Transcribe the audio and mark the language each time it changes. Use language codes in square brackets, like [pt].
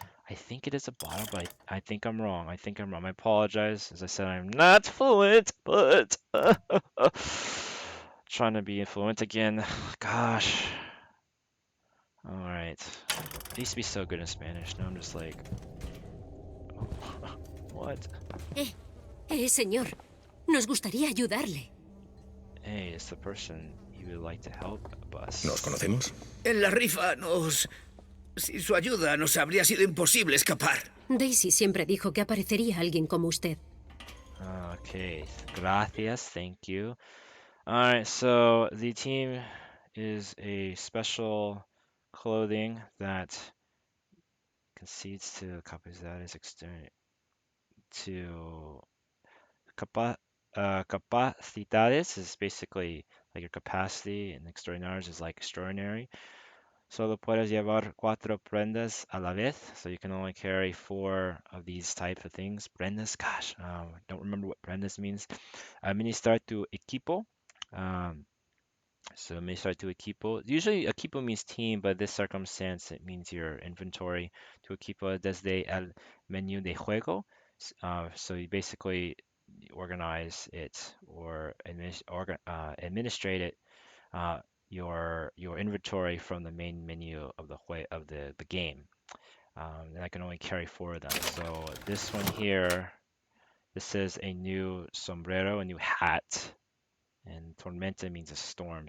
[en] I think it is a bottle, but I think I'm wrong. I think I'm wrong. I apologize. As I said, I'm not fluent, but trying to be fluent again. Gosh. All right. I used to be so good in Spanish. Now I'm just like, what? [es] Señor, nos gustaría ayudarle. [en] Hey, it's the person you would like to help us. [es] ¿Nos conocemos? En la rifa Sin su ayuda nos habría sido imposible escapar. Daisy siempre dijo que aparecería alguien como usted. [en] Okay, gracias, thank you. All right, so the team is a special clothing that concedes to capacidades externas to capacidades is basically like your capacity, and extraordinarios is like extraordinary. [es] Solo puedes llevar cuatro prendas a la vez, [en] so you can only carry 4 of these types of things. Prendas, gosh, don't remember what prendas means. [es] Administrar tu equipo. [en] Um, so [es] administrar tu equipo. [en] Usually equipo means team, but this circumstance it means your inventory. [es] Tu equipo desde el menú de juego. [en] So you basically organize it or administrate it, uh, your inventory from the main menu of the game. And I can only carry 4 of them. So this one here, this is a new sombrero, a new hat, and tormenta means a storm.